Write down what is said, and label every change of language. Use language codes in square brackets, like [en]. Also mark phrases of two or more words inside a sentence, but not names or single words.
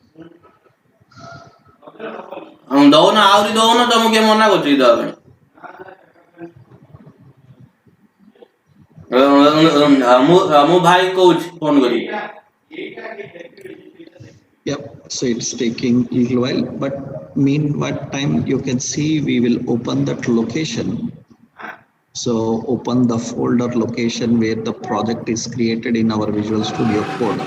[or] ଦଉନ ଆହୁରି ଦଉନ, ତମକୁ କିଏ ମନା କରୁଛି ଦବା ପାଇଁ? ମୁଁ ଭାଇ କହୁଛି ଫୋନ କରିକି। [en] Yep, so it's taking a little while, but meanwhile time you can see we will open that location. So open the folder location where the project is created in our Visual Studio Code.